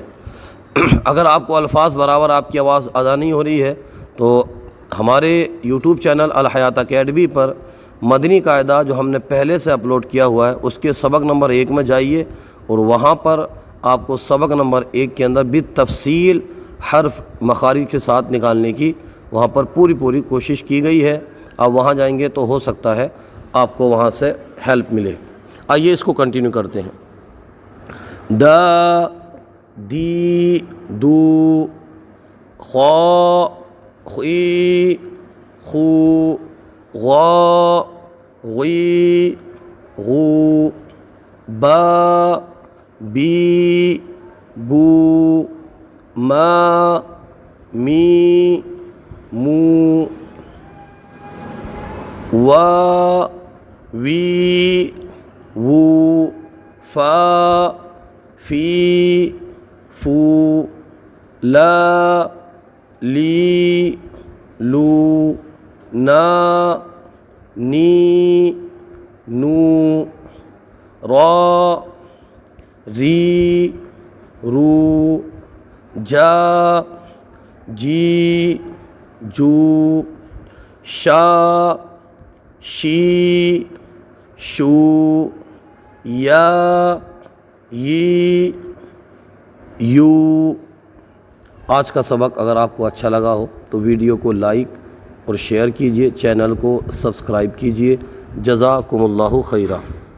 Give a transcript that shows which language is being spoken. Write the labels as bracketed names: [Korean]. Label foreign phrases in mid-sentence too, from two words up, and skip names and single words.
[Urdu] اگر آپ کو الفاظ برابر آپ کی آواز ادا نہیں ہو رہی ہے تو ہمارے یوٹیوب چینل الحیات اکیڈمی پر مدنی قاعدہ جو ہم نے پہلے سے اپلوڈ کیا ہوا ہے اس کے سبق نمبر 1 میں جائیے، اور وہاں پر آپ کو سبق نمبر 1 کے اندر بھی تفصیل حرف مخارج کے ساتھ نکالنے کی وہاں پر پوری کوشش کی گئی ہے۔ آپ وہاں جائیں گے تو ہو سکتا ہے آپ کو وہاں سے ہیلپ ملے۔ آئیے اس کو کنٹینیو کرتے ہیں۔ دا دی دو، خا خی خو، غا غی غو، با بی بو، ما می مو، وا وی وو، فا فی فو، لا لی لو، نا نی نو، را ری رو، جا جی جو، شا شی شو، یا ی یو۔ آج کا سبق اگر آپ کو اچھا لگا ہو تو ویڈیو کو لائک اور شیئر کیجیے، چینل کو سبسکرائب کیجیے۔ [Arabic] جزاکم اللہ خیرہ۔